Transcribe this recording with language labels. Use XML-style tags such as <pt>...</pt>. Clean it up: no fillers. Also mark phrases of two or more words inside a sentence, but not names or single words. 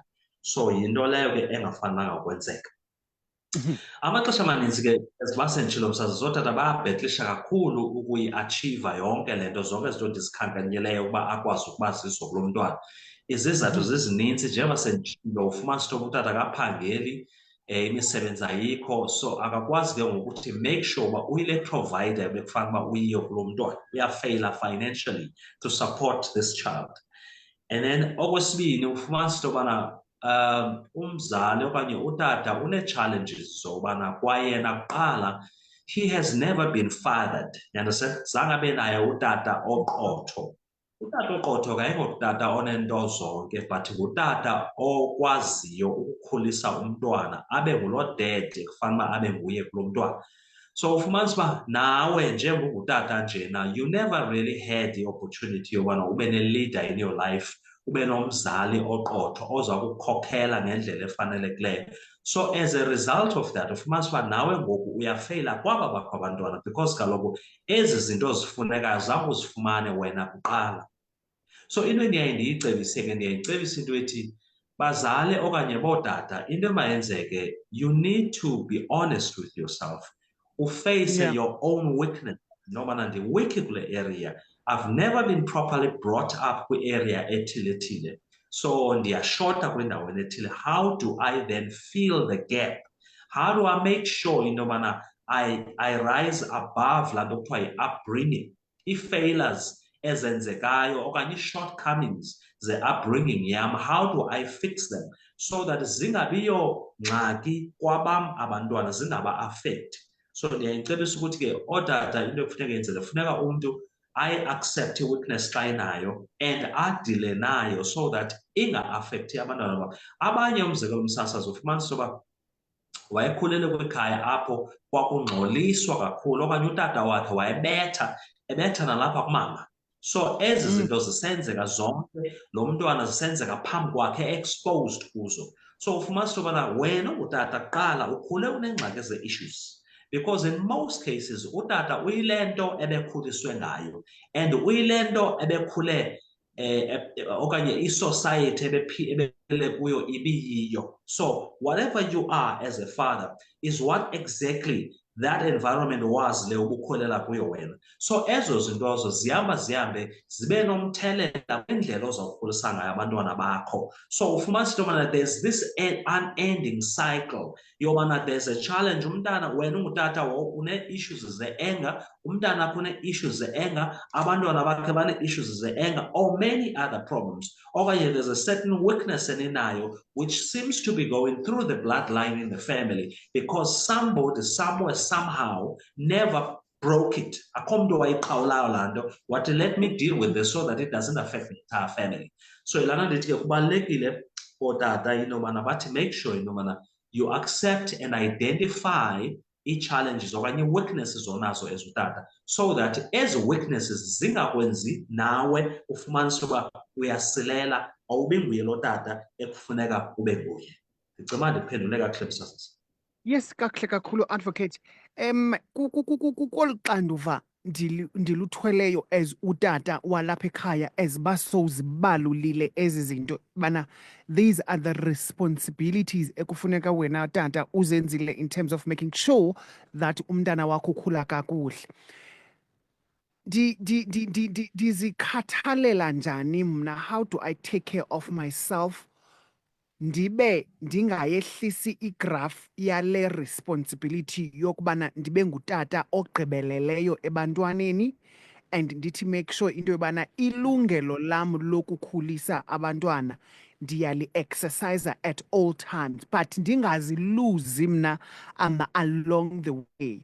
<xh>So yinto leyo ke engafanelanga ukwenzeka. Amaxesha amaninzi ke eziba senditshilo msasazi zootata bayabhetlisha kakhulu ukuyiatshiva yonke le nto, zonke izinto ndizikhankanyileyo ukuba akwazi ukuba zizo kulo mntwana. Izizathu zizininzi njengoba senditshilo, ufumanisa into yoba utata akaphangeli, imisebenzi ayikho, so akakwazi ke ngokuthi</xh> <en>make sure</en> <xh>uba uyile provider ebekufanele uba uyiyo kulo mntwana, uyafeyila</xh> <en>financially to support this child.</en> <xh>And then okwesibini ufumanisa into yobana umzali okanye utata une-challenges zobana kwayena kuqala</xh> <en>he has never been fathered. You understand?</en> <xh>Zange abe naye utata oqotho. Utata oqotho ke ayingotata oneento zonke, but ngutata okwaziyo ukukhulisa umntwana abe nguloo dede kufanele uba abe nguye kulo mntwana. So ufumanisa uba nawe njengongutata njena,</xh> <en>you never really had the opportunity</en> <xh>yobana ube ne-leader</xh> <en>in your life,</en> <xh>ube nomzali oqotho oza kukhokhela ngendlela efanelekileyo.</xh> <en>So as a result of that,</en> <xh>ufumanisa uba nawe ngoku uyafeyila kwaba bakho abantwana because kaloku ezi zinto zifunekayo zange uzifumane wena kuqala. So into endiyaye ndiyicebise ke, ndiyayicebisa into ethi bazale okanye bootata, into emayenzeke,</xh> <en>you need to be honest with yourself. Uface your own weakness.</en> <xh>Nobana ndi-weak kule area.</xh> <en>I've never been properly brought up</en> <xh>kwi-area ethile-thile. So ndiyashota kwindaweni ethile.</xh> <en>How do I then fill the gap? How do I make sure</en> <xh>into yobana</xh> <en>I rise above</en> <xh>laa nto kuthiwa yi-upbringing, ii-failures ezenzekayo okanye ii-shortcomings ze-upbringing yam,</xh> <en>how do I fix them so that</en> <xh>zingabiyo ngxaki kwabam abantwana, zingaba-affecti. So ndiyayicebisa ukuthi ke ootata into ekufuneka yenzele, funeka umntu ayi-accepte i-weakness xa inayo and adile nayo</xh> <en>so that</en> <xh>inga-affecti abantwana babo. Abanye umzekelo umsasazi ufumanisa uba wayekhulele kwikhaya apho kwakungxoliswa kakhulu okanye utata wakhe ebetha nalapha kumama. So ezi zinto zisenzeka zonke, lo mntwana zisenzeka phambi kwakhe, exposed kuzo. So ufumanisa ubana wena ungutata kuqala ukhule unengxaki ze-issues.</xh> <en>Because in most cases</en> <xh>utata uyile nto ebekhuliswe ngayo and uyile nto ebekhule okanye i-society ebephile kuyo ibiyiyo.</xh> <en>So whatever you are as a father is what exactly that environment was</en> <xh>le ubukholela kuyo wena. So ezo zintozo zihambe zibe nomthelela kwindlela ozawukhulisa ngayo abantwana bakho. So ufumanisa into yobana</xh> <en>there's this unending cycle</en> <xh>yobana</xh> <en>there's a challenge.</en> <xh>Umntana, wena ungutata une-issues ze-anger, umntana akho une-issues ze-anger, abantwana bakhe bane-issues ze-anger,</xh> <en>or many other problems. Okanye there's a certain weakness eninayo which seems to be going through the bloodline in the family because somebody somewhere somehow never broke it.</en> <xh>Akho mntu wayiqhawulayo laa nto wathi</xh> <en>let me deal with this so that it doesn't affect the entire family.</en> <xh>So ilana ndithi ke kubalulekile ootata into yobana bathi</xh> <en>make sure</en> <xh>into yobana</xh> <en>you accept and identify</en> <xh>ii-challenges okanye ii-weaknesses onazo as utata</xh> <en>so that</en> <xh>ezi weaknesses zingakwenzi nawe ufumanise uba uyasilela awubi nguye lo tata ekufuneka ube nguye. Ndicinga ndiphendule kakuhle msasazi. Yes, kakuhle kakhulu advocate. Kolu xanduva ndiluthweleyo as utata walapha ekhaya as basowuzibalulile ezi zinto bana</xh> <en>these are the responsibilities</en> <xh>ekufuneka wena tata uzenzile</xh> <en>in terms of making sure that</en> <xh>umntana wakho ukhula kakuhle. Ndizikhathalela njani mna?</xh> <en>How do I take care of myself</en> <xh>ndibe ndingayehlisi igraph yale responsibility yokubana ndibe ngutata ogqibeleleyo ebantwaneni and ndithi</xh> <en>make sure</en> <xh>into yobana ilungelo lam lokukhulisa abantwana ndiyali-exercise</xh> <en>at all times</en> <xh>but ndingaziluzi mna</xh> <en>along the way.</en>